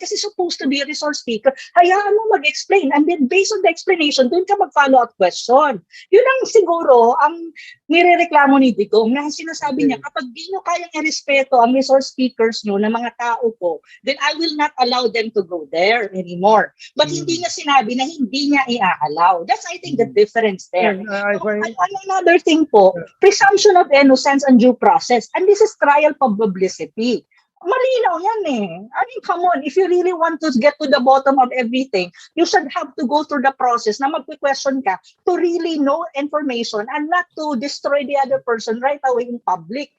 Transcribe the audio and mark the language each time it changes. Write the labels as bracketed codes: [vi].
[en] Kasi supposed to be a resource speaker. [tl] Hayaan mo mag-explain. [en] And then based on the explanation, [tl] doon ka mag-follow-up [en] question. [tl] Yun ang siguro ang nirereklamo ni Digong na sinasabi niya, kapag di nyo kayang irespeto ang resource speakers nyo na mga tao ko, [en] then I will not allow them to go there anymore. [tl] But hindi niya sinabi na hindi niya i-allow. [en] That's, I think, the difference there. Another thing po, presumption of innocence and due process. And this is trial publicity. [tl] Malinaw yan eh. [en] I mean, come on, if you really want to get to the bottom of everything, you should have to go through the process [tl] na magpe-question ka [en] to really know information and not to destroy the other person right away in public.